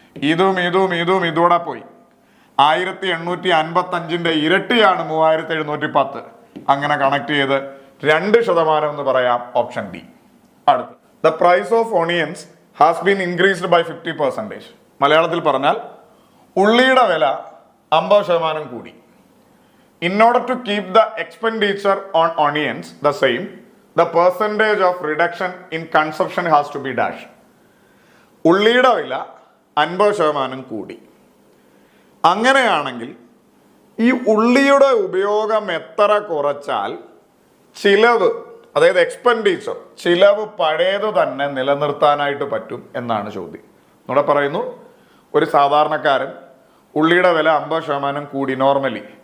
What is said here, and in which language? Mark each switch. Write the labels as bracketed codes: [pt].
[ml] ഇതും ഇതൂടെ പോയി. 1,855-ന്റെ ഇരട്ടിയാണ് 3,710. അങ്ങനെ കണക്ട് ചെയ്ത് 2% എന്ന് പറയാം, ഓപ്ഷൻ ഡി. [en] അടുത്ത്, the price of onions has been increased by 50%. [ml] മലയാളത്തിൽ പറഞ്ഞാൽ ഉള്ളിയുടെ വില 50% കൂടി. [en] In order to keep the expenditure on onions the same, the percentage of reduction in consumption has to be dash. [ml] ഉള്ളിയുടെ വില 50% കൂടി. അങ്ങനെയാണെങ്കിൽ ഈ ഉള്ളിയുടെ ഉപയോഗം എത്ര കുറച്ചാൽ ചിലവ്, അതായത് എക്സ്പെൻഡിച്ചർ, ചിലവ് പഴയത് തന്നെ നിലനിർത്താനായിട്ട് പറ്റും എന്നാണ് ചോദ്യം. ഇവിടെ പറയുന്നു ഒരു സാധാരണക്കാരൻ ഉള്ളിയുടെ വില 50% കൂടി നോർമലി.